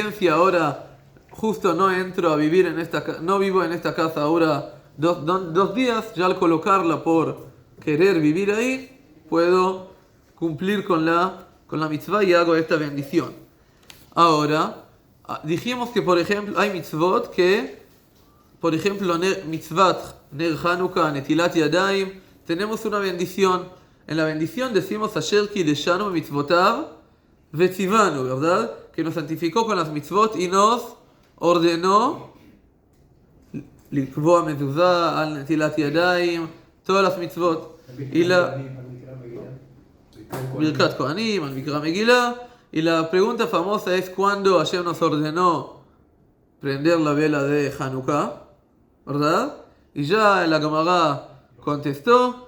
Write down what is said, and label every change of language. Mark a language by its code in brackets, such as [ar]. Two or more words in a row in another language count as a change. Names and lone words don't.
[es] También si ahora justo no entro a vivir en no vivo en esta casa ahora 2 días, ya al colocarla por querer vivir ahí, puedo cumplir con la mitzvah y hago esta bendición. Ahora, dijimos que, por ejemplo, hay mitzvot que, por ejemplo, [he] מצוות נר חנוכה, נטילת ידיים, [es] tenemos una bendición. En la bendición decimos [he] אשר קדשנו מצוותיו וצונו, [es] ¿verdad? Que nos santificó con las mitzvot y nos ordenó [he] לקבוע מזוזה על נטילת ידיים, [es] todas las mitzvot. Y la [he] ברכת כהנים, על מקרא מגילה. [es] Y la pregunta famosa es cuándo Hashem nos ordenó prender la vela de Hanukkah, ¿verdad? Y ya la Gemara contestó.